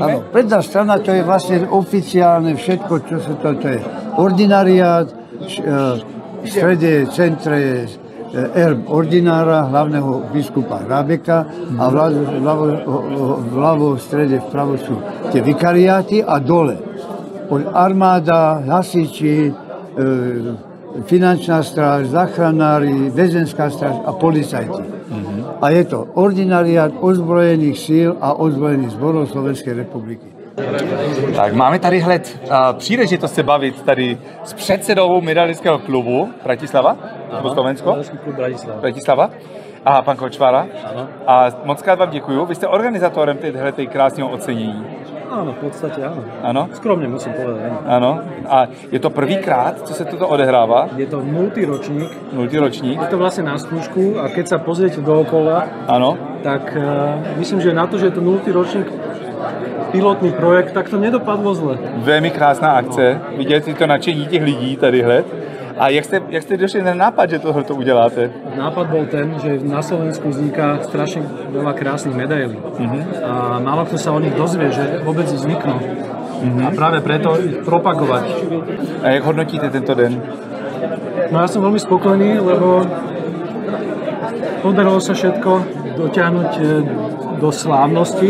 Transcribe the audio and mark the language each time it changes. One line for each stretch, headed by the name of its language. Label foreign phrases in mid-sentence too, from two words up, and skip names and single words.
Slovak: Áno, predná strana to je vlastne oficiálne všetko, čo sa to je ordinariát, v strede, centre erb ordinára, hlavného biskupa Rábeka a vľavo v strede vpravo sú tie vikariáty a dole armáda, hasiči, finančná stráž, záchranári, väzenská stráž a policajti.
Czech: A je to ordinariát ozbrojených síl a ozbrojených zborů Slovenské republiky. Tak máme tady hled příležitost se bavit tady s předsedou medailistského klubu Bratislava, nebo Slovensko? Klub Bratislava. A pan Kočvára.
Slovak: Áno.
Czech: A moc krát vám děkuju. Vy jste organizátorem této krásného ocenění.
Slovak: Áno, v podstate áno. Áno? Skromne musím povedať, áno. Áno.
Czech: A je to prvýkrát, co se toto odehrává?
Slovak: Je to 0. ročník. 0. ročník. Je to vlastne na skúšku a keď sa pozriete dookola, Áno. tak myslím, že na to, že je to 0. ročník pilotní projekt, tak to nedopadlo zle.
Czech: Velmi krásná akce. Vidět si to nadšení těch lidí tady hled. A jak jste došli na nápad, že tohle to uděláte?
Slovak: Nápad bol ten, že na Slovensku vzniká strašne veľa krásnych medailí. A málo kto sa o nich dozvie, že vôbec vzniknú. A práve preto ich propagovať.
Czech: A jak hodnotíte tento den?
Slovak: No ja som veľmi spokojný, lebo podarilo sa všetko dotiahnuť do slávnosti.